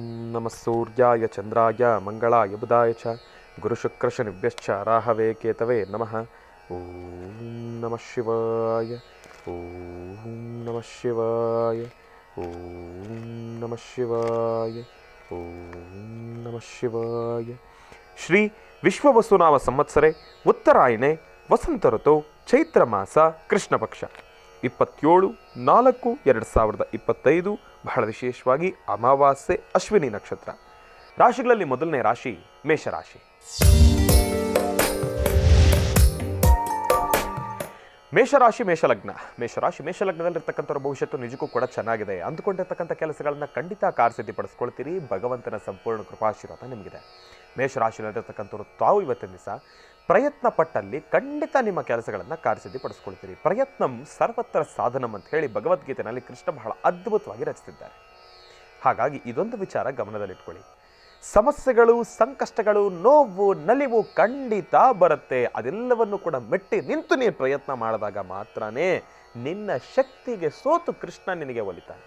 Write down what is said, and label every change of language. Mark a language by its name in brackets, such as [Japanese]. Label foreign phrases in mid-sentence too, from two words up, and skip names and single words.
[Sanskrit] ನಮಃ ಸೂರ್ಯಾಯ ಚಂದ್ರಾಯ ಮಂಗಳಾಯ ಬುಧಾಯ ಚ ಗುರುಶುಕ್ರಶನಿಭ್ಯಶ್ಚ ರಾಹವೇ ಕೇತವೇ ನಮಃ. ಓಂ ನಮಃ ಶಿವಾಯ. ಓಂ ನಮಃ ಶಿವಾಯ. ಓಂ ನಮಃ ಶಿವಾಯ. ಓಂ ನಮಃ ಶಿವಾಯ. ಶ್ರೀ ವಿಶ್ವವಸುನಾಮ ಸಂವತ್ಸರೆ ಉತ್ತರಾಯಣೆ ವಸಂತ ಋತು ಚೈತ್ರ ಮಾಸ ಕೃಷ್ಣ ಪಕ್ಷ 27/4/2025 [Kannada] ಬಹಳ ವಿಶೇಷವಾಗಿ ಅಮಾವಾಸ್ಯೆ ಅಶ್ವಿನಿ ನಕ್ಷತ್ರ. ರಾಶಿಗಳಲ್ಲಿ ಮೊದಲನೇ ರಾಶಿ ಮೇಷರಾಶಿ. ಮೇಷರಾಶಿ ಮೇಷಲಗ್ನ. ಮೇಷಲಗ್ನದಲ್ಲಿರ್ತಕ್ಕಂಥವ್ರ ಭವಿಷ್ಯತ್ತು ನಿಜಕ್ಕೂ ಕೂಡ ಚೆನ್ನಾಗಿದೆ. ಅಂದುಕೊಂಡಿರ್ತಕ್ಕಂಥ ಕೆಲಸಗಳನ್ನ ಖಂಡಿತ ಕಾರ್ಯಸಿದ್ಧಿಪಡಿಸ್ಕೊಳ್ತೀರಿ. ಭಗವಂತನ ಸಂಪೂರ್ಣ ಕೃಪಾಶೀರ್ವಾದ ನಿಮಗಿದೆ. ಮೇಷರಾಶಿಯಲ್ಲಿರ್ತಕ್ಕಂಥವ್ರು ತಾವು ಇವತ್ತಿನ ದಿವಸ ಪ್ರಯತ್ನ ಪಟ್ಟಲ್ಲಿ ಖಂಡಿತ ನಿಮ್ಮ ಕೆಲಸಗಳನ್ನು ಕಾರ್ಯಸಿದ್ಧಿಪಡಿಸ್ಕೊಳ್ತೀರಿ. [Sanskrit] ಪ್ರಯತ್ನಂ ಸರ್ವತ್ರ ಸಾಧನಂ [Kannada] ಅಂತ ಹೇಳಿ ಭಗವದ್ಗೀತೆಯಲ್ಲಿ ಕೃಷ್ಣ ಬಹಳ ಅದ್ಭುತವಾಗಿ ರಚಿಸಿದ್ದಾರೆ. ಹಾಗಾಗಿ ಇದೊಂದು ವಿಚಾರ ಗಮನದಲ್ಲಿಟ್ಕೊಳ್ಳಿ. ಸಮಸ್ಯೆಗಳು, ಸಂಕಷ್ಟಗಳು, ನೋವು, ನಲಿವು ಖಂಡಿತ ಬರುತ್ತೆ. ಅದೆಲ್ಲವನ್ನು ಕೂಡ ಮೆಟ್ಟಿ ನಿಂತು ನೀನು ಪ್ರಯತ್ನ ಮಾಡಿದಾಗ ಮಾತ್ರನೇ ನಿನ್ನ ಶಕ್ತಿಗೆ ಸೋತು ಕೃಷ್ಣ ನಿನಗೆ ಒಲಿತಾನೆ.